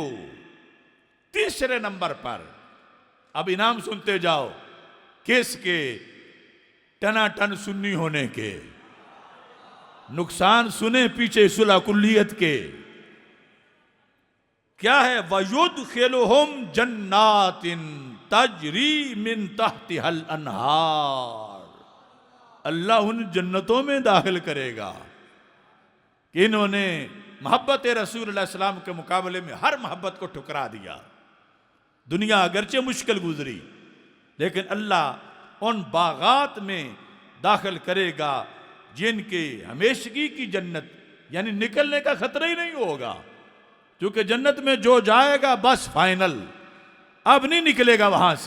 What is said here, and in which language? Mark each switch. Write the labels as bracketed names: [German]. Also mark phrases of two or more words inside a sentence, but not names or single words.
[Hindi] तीसरे नंबर पर अब इनाम सुनते जाओ, किसके? टनाटन सुन्नी होने के। नुकसान सुने पीछे सुलह कुल्लियत के। क्या है? [Arabic] ويدخلهم جنات تجري من تحتها الأنهار, [Hindi] अल्लाह उन जन्नतों में दाखिल करेगा कि इन्होंने मोहब्बत रसूल सल्लल्लाहु के मुकाबले में हर मोहब्बत को ठुकरा दिया। दुनिया अगरचे मुश्किल गुजरी, लेकिन अल्लाह उन बागात में दाखिल करेगा जिनके हमेशगी की जन्नत, यानी निकलने का खतरा ही नहीं होगा, क्योंकि जन्नत में जो जाएगा बस फाइनल, अब नहीं निकलेगा वहां से।